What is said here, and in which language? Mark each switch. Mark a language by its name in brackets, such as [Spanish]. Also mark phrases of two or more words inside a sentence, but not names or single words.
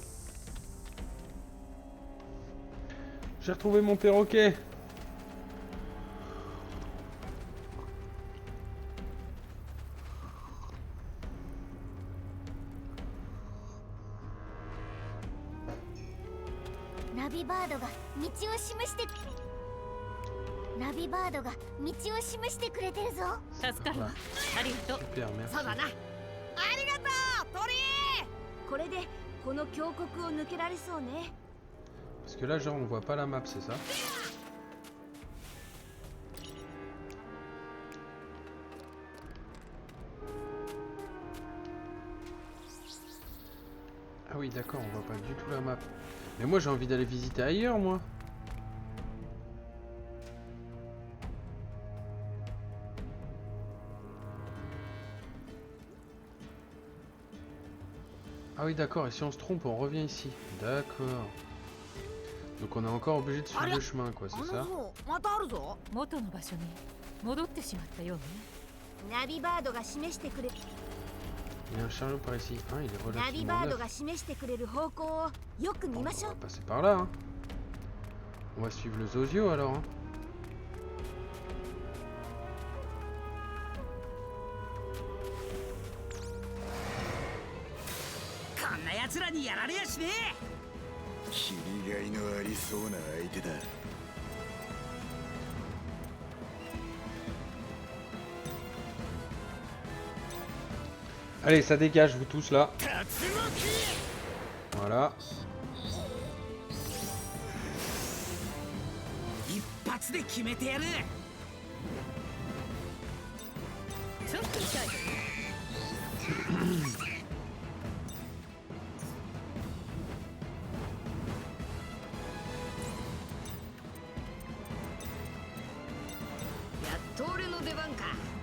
[French] J'ai retrouvé mon perroquet. [Japanese] Navi Bird が道を示してナビバードが道を示してくれてるぞ助かるわ。ありがとう。 [French] Super, merci. [Japanese] そうだなありがとう鳥これでこの峡谷を抜けられそうね [French] Parce que là, genre, on voit pas la map, c'est ça? Ah oui, d'accord, on voit pas du tout la map. Mais moi, j'ai envie d'aller visiter ailleurs, moi. Ah oui, d'accord, et si on se trompe, on revient ici. D'accord. Donc on est encore obligé de suivre le chemin, quoi, c'est ça? [Japanese] またあるぞ元の場所に戻ってしまったようね。ナビバードが示してくれ [French] Il y a un chariot par ici. Ah, il est [Japanese] ナビ [French] relativement [Japanese] バード [French] neuf. [Japanese] が示してくれる方向をよく見 [French] Bon, [Japanese] ましょ [French] on [Japanese] う [French] va passer par là, hein. On va suivre le Zozio, alors, hein. [Japanese] こんな奴らにやられやしね切りがいのありそうな相手だ。 [French] Allez, ça dégage, vous tous, là. Voilà. [Japanese] 一発で決めてやるちょっと痛い。やっと俺の出番か。